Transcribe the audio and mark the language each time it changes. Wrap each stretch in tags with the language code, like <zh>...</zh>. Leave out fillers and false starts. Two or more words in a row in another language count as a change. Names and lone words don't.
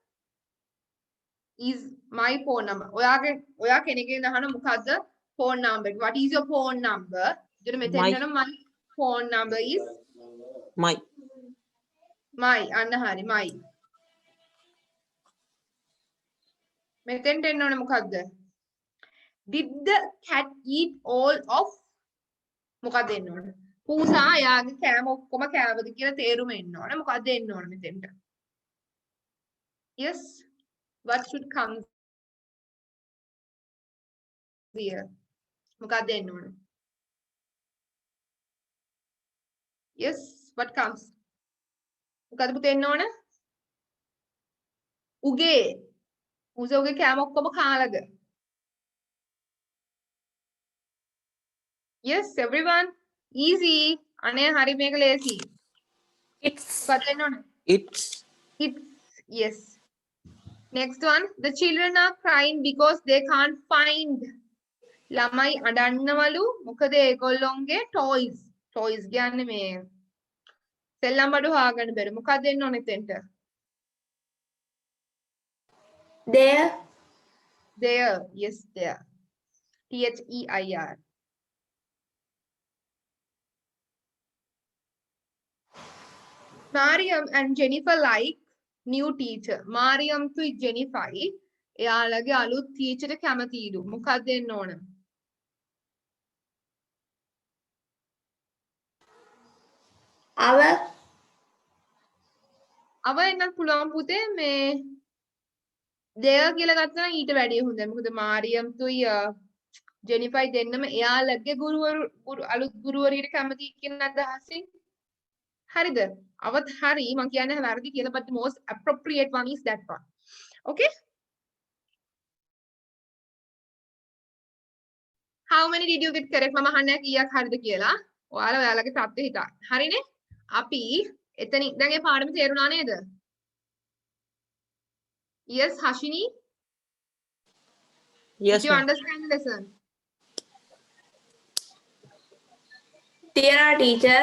<en>Is my phone number.</en> <si>ඔයා කෙනෙක්ගෙන් අහන මොකද්ද</si> <en>phone number? What is your phone number?</en> <si>එතන මෙතෙන් යන</si> <en>my phone number is My.</en> <si>අන්න හරි my. මෙතෙන්ට එන්න ඕනේ මොකද්ද?</si> <en>Did the cat eat all of</en> <si>මොකක්ද එන්න ඕනේ? පූසා යාගේ කෑම ඔක්කොම කෑවද කියලා තේරුම එන්න ඕනේ. මොකක්ද එන්න ඕනේ මෙතෙන්ට?</si> <en>Yes. What should come here?</en> <si>මොකක්ද එන්න ඕනේ?</si> <en>Yes. What comes?</en> <si>මොකක්ද පුතේ එන්න ඕනේ? උගේ. පූසා උගේ කෑම ඔක්කොම කාලද?</si> <en>Yes, everyone. Easy.</en> <si>අනේ හරි මේක ලේසි. මොකක්ද එන්න ඕනේ?</si> <en>It's. It's yes. Next one. The children are crying because they can't find.</en> <si>ළමයි අඬන්නවලු මොකද ඒගොල්ලොන්ගේ toys. Toys කියන්නේ මේ සෙල්ලම් බඩු හොයාගන්න බැරි. මොකක්ද එන්න ඕනේ එතෙන්ට?</si> <en>There. There. Yes, there. THEIR. Mariam and Jennifer like new teacher.</en> <si>Mariam to Jennifer එයාලගේ අලුත් teacher කැමතිලු. මොකක්ද එන්න ඕන?</si> <en>Our.</en> <si>අව එන්නත් පුළුවන් පුතේ මේ දෙය කියලා ගත්තා නම් ඊට වැඩිය හොඳයි. මොකද මාරියම්තුයි ජෙනිෆයි දෙන්නම එයාලගේ ගුරුවරු අලුත් ගුරුවරියට කැමති කියන අදහසින් හරිද? අවත් හරි මම කියන්නේ වැරදි කියලා</si> <en>but the most appropriate one is that one. Okay? How many did you get correct?</en> <si>මම අහන්නේ කීයක් හරිද කියලා. ඔයාලගේ තත්ත්වය හිතා. හරිනේ? අපි එතනින් දැන් ඒ පාඩම තේරුණා නේද?</si> <en>Yes, Hashini? Yes, Did you ma'am. understand the lesson? Tiara teacher.</en>